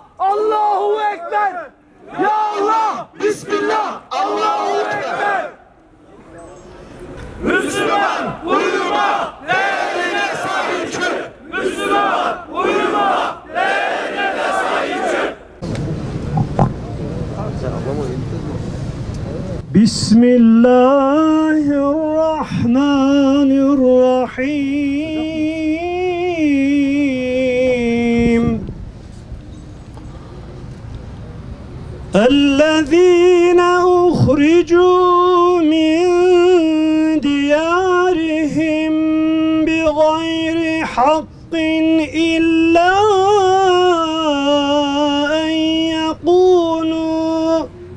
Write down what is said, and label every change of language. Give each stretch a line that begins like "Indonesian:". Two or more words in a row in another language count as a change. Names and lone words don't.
Arabic: الله أكبر! يا الله! بسم الله! الله أكبر!
Turkish: Müslüman uyuma, değerine sahip çık. Müslüman uyuma, değerine sahip çık.
Arabic: Bismillahirrahmanirrahim. الذين أخرجوا من ديارهم بغير حق إلا أن يقولوا